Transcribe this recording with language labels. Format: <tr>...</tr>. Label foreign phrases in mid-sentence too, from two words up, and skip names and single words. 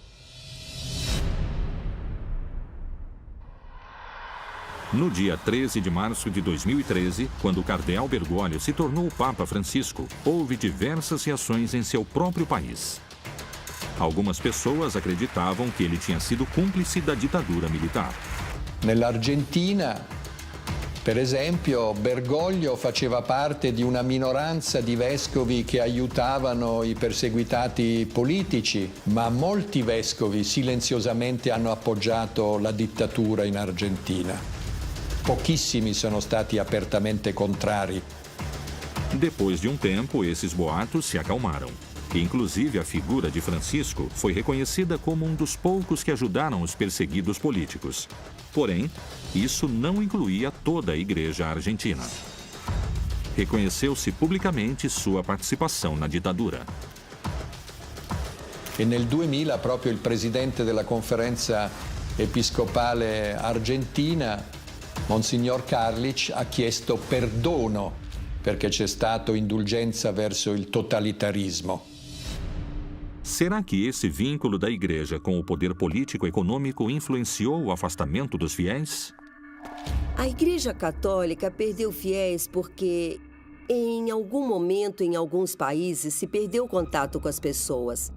<pt>No dia 13 de março de 2013, quando o cardeal Bergoglio se tornou o Papa Francisco, houve diversas reações em seu próprio país. Algumas pessoas acreditavam que ele tinha sido cúmplice da ditadura militar.</pt> <it>Nell'Argentina, per esempio, Bergoglio faceva parte di una minoranza di vescovi che aiutavano i perseguitati politici, ma molti vescovi silenziosamente hanno appoggiato la dittatura in Argentina. Pouquíssimos sono stati apertamente contrari.</it> <pt>Depois de um tempo, esses boatos se acalmaram. Inclusive, a figura de Francisco foi reconhecida como um dos poucos que ajudaram os perseguidos políticos. Porém, isso não incluía toda a Igreja argentina. Reconheceu-se publicamente sua participação na ditadura.</pt> <it>E nel 2000 proprio il presidente della Conferenza Episcopale Argentina, Monsignor Carlich, ha chiesto perdono perché c'è stato indulgenza verso il totalitarismo.</it> <pt>Será que esse vínculo da Igreja com o poder político e econômico influenciou o afastamento dos fiéis? A Igreja Católica perdeu fiéis porque, em algum momento, em alguns países, se perdeu contato com as pessoas.</pt>